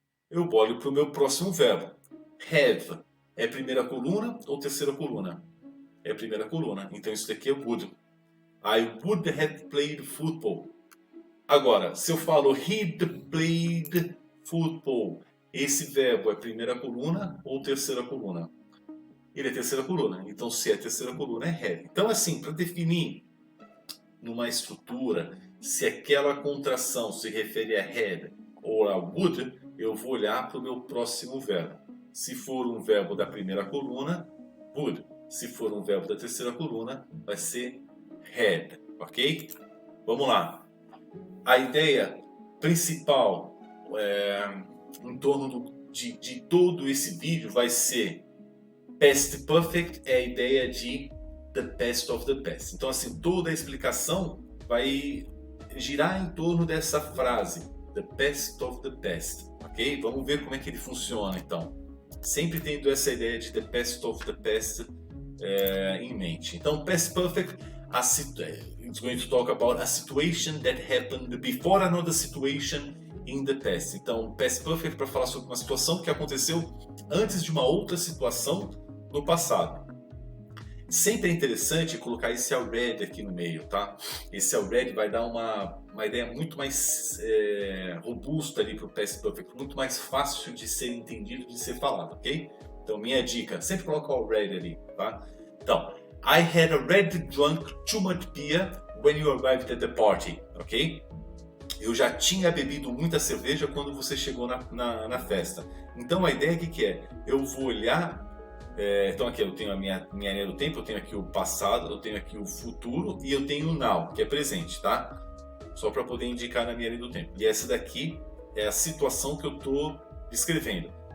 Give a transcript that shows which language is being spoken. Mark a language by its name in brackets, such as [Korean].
[Portuguese] Eu olho para o meu próximo verbo. Have é primeira coluna ou terceira coluna? É primeira coluna. Então isso daqui é would. [English] I would have played football. [Portuguese] Agora, se eu falo [English] he'd played football, [Portuguese] esse verbo é primeira coluna ou terceira coluna? Ele é terceira coluna. Então, se é terceira coluna, é have. Então, assim, para definir numa estrutura se aquela contração se refere a had ou a would, eu vou olhar para o meu próximo verbo. Se for um verbo da primeira coluna, would. Se for um verbo da terceira coluna, vai ser had. Ok? Vamos lá. A ideia principal em torno de todo esse vídeo vai ser past perfect é a ideia de [English] the best of the best. [Portuguese] Então, assim, toda a explicação vai girar em torno dessa frase, [English] the best of the best, [Portuguese] ok? Vamos ver como é que ele funciona, então. Sempre tendo essa ideia de [English] the best of the best [Portuguese] em mente. [English] Então, past perfect, it's going to talk about a situation that happened before another situation in the past. [Portuguese] Então, past perfect para falar sobre uma situação que aconteceu antes de uma outra situação no passado. Sempre é interessante colocar esse already aqui no meio, tá? Esse already vai dar uma ideia muito mais robusta ali para o past perfect, muito mais fácil de ser entendido, de ser falado, ok? Então, minha dica, sempre coloca o already ali, tá? [English] Então, I had already drunk too much beer when you arrived at the party, ok? [Portuguese] Eu já tinha bebido muita cerveja quando você chegou na festa. Então, a ideia aqui que é, eu vou olhar. Então aqui eu tenho a minha linha do tempo, eu tenho aqui o passado, eu tenho aqui o futuro e eu tenho o now, que é presente, tá? Só para poder indicar na minha linha do tempo. E essa daqui é a situação que eu estou descrevendo.